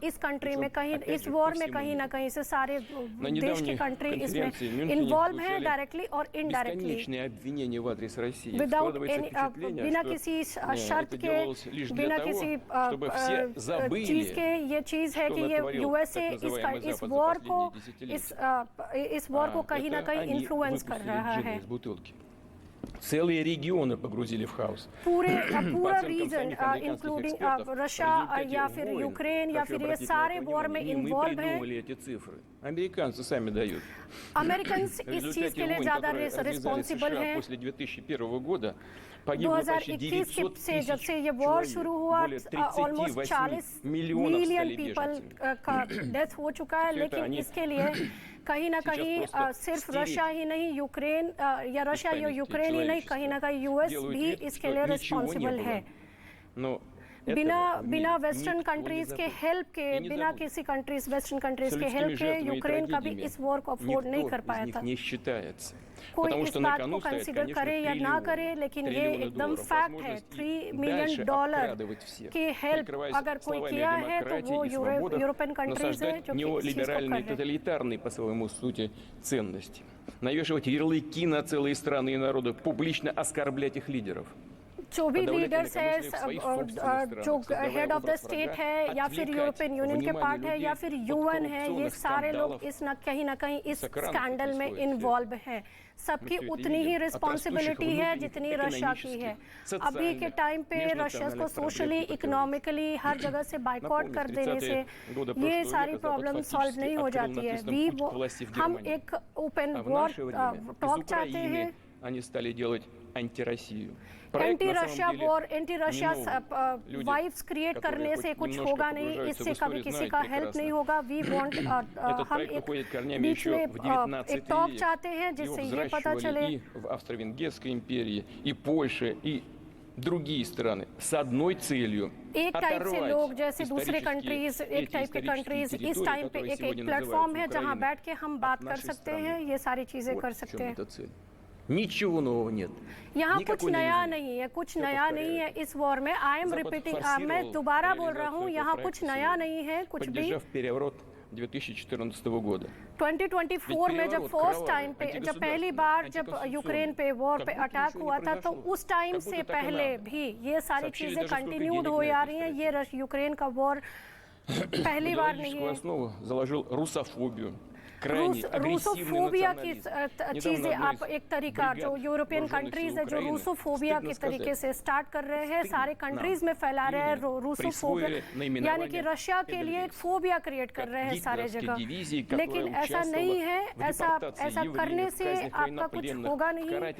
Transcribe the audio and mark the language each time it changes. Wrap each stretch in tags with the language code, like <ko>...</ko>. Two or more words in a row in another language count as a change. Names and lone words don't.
<hi>इस कंट्री में कहीं, इस वॉर में कहीं ना कहीं से सारे देश की कंट्री इसमें इन्वॉल्व है, डायरेक्टली और</hi> <en>indirectly, without</en> <hi>बिना किसी शर्त के, बिना किसी चीज के। ये चीज है कि ये यूएसए इस वॉर को इस वॉर को कहीं ना कहीं इन्फ्लुएंस कर रहा है।</hi> <ru>Целые регионы погрузили в хаос.</ru> <hi>पूरा</hi> <en>region including</en> <hi>रशिया या फिर यूक्रेन या फिर ये सारे वॉर में इन्वॉल्व हैं।</hi> <ru>эти цифры. Американцы сами дают.</ru> <hi>अमेरिकन्स इस चीज के लिए ज्यादा रिस्पॉन्सिबल हैं।</hi> <ru>После 2001 года погибло почти 900</ru> <hi>से जब से ये वॉर शुरू हुआ,</hi> <en>almost 40 million people</en> <hi>का डेथ हो चुका है। लेकिन इसके लिए कहीं ना कहीं सिर्फ रशिया ही नहीं, यूक्रेन या रशिया या यूक्रेन ही नहीं, कहीं ना कहीं यूएस भी इसके लिए रिस्पॉन्सिबल है। बिना</hi> <en>western countries</en> <hi>के हेल्प के, बिना किसी</hi> <en>countries western countries</en> <hi>के हेल्प के यूक्रेन कभी इस वॉर को अफोर्ड नहीं कर पाया था। कोई इस बात को कंसीडर करे या ना करे, लेकिन ये एकदम फैक्ट है। $3 मिलियन की हेल्प अगर कोई किया है तो वो</hi> <en>European countries</en> <hi>है, जो कि इस चीज को कर रहे हैं।</hi> <ru>Тоталитарные по своему сути ценности. Навешивать ярлыки на целые страны и народы, публично оскорблять их лидеров.</ru> <hi>जो भी लीडर्स है, जो</hi> <en>head of the state</en> <hi>है या फिर यूरोपियन यूनियन के पार्ट है या फिर यूएन है, ये सारे लोग इस कहीं ना कहीं इस स्कैंडल में इन्वॉल्व हैं। सबकी उतनी ही रिस्पॉन्सिबिलिटी है जितनी रशिया की है। अभी के टाइम पे रशिया को</hi> <en>socially, economically</en> <hi>हर जगह से बाइकआउट कर देने से ये सारी</hi> <en>problem solve</en> <hi>नहीं हो जाती है। हम एक</hi> <en>open war talk</en> <hi>चाहते हैं।</hi> <ru>Они стали делать антироссию.</ru> <en>anti Russia war, anti Russia vibes create</en> <hi>करने से कुछ होगा नहीं, इससे कभी किसी का हेल्प नहीं होगा।</hi> <en>we want</en> <hi>हम एक बीच में एक टॉक चाहते हैं जिससे ये पता चले।</hi> <ru>в Австро-Венгерской империи, и Польше, и другие страны с одной целью.</ru> <hi>एक टाइप से लोग, जैसे दूसरे कंट्रीज, एक टाइप के कंट्रीज इस टाइम पे एक प्लेटफॉर्म है जहां बैठ के हम बात कर सकते हैं, ये सारी चीजें कर सकते हैं।</hi> <ru>Ничего нового нет.</ru> <hi>यहाँ कुछ नया नहीं है, कुछ नया नहीं है इस वॉर में।</hi> <en>I am repeating,</en> <hi>मैं दोबारा बोल रहा हूँ, यहाँ कुछ नया नहीं है कुछ भी।</hi> <ru>2014 года.</ru> <hi>2024 में जब</hi> <en>first time</en> <hi>पे, जब पहली बार जब यूक्रेन पे वॉर पे अटैक हुआ था, तो उस टाइम से पहले भी ये सारी चीजें कंटिन्यूड हो आ रही हैं। ये यूक्रेन का वॉर पहली बार नहीं है।</hi> <ru>заложил русофобию.</ru> <hi>रूसोफोबिया की चीजें, आप एक तरीका जो</hi> <en>European countries</en> <hi>है जो रूसोफोबिया के तरीके से स्टार्ट कर रहे हैं, सारे कंट्रीज में फैला रहे हैं रूसोफोबिया, यानी कि रशिया के लिए एक</hi> <en>phobia create</en> <hi>कर रहे हैं सारे जगह। लेकिन ऐसा नहीं है, ऐसा करने से आपका कुछ होगा नहीं।</hi>